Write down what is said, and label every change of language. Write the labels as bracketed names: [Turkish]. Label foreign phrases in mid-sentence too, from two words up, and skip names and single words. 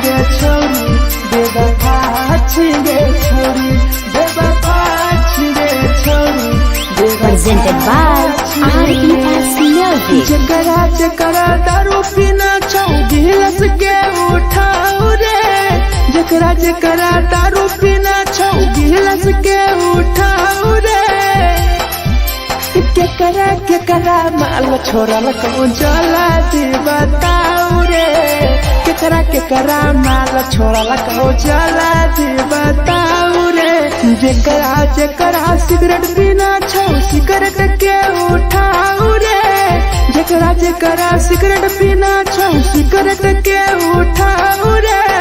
[Maithili] छौरी बेवफा छिगे छौरी बेवफा छिगे छौरी [English] Presented by RES Music. [Maithili] जकरा जकरा दारू पीना छौ गिलास के उठाओ रे जकरा जकरा दारू पीना छौ गिलास के उठाओ रे केकरा माल छोड़ल कहूँ जला दे बताओ रे केकरा माल छोड़ल कहूँ जला दे बताओ रे जकरा जकरा सिगरेट पीना छौ सिगरेट के उठाओ रे जकरा जकरा सिगरेट पीना छौ सिगरेट के उठाओ रे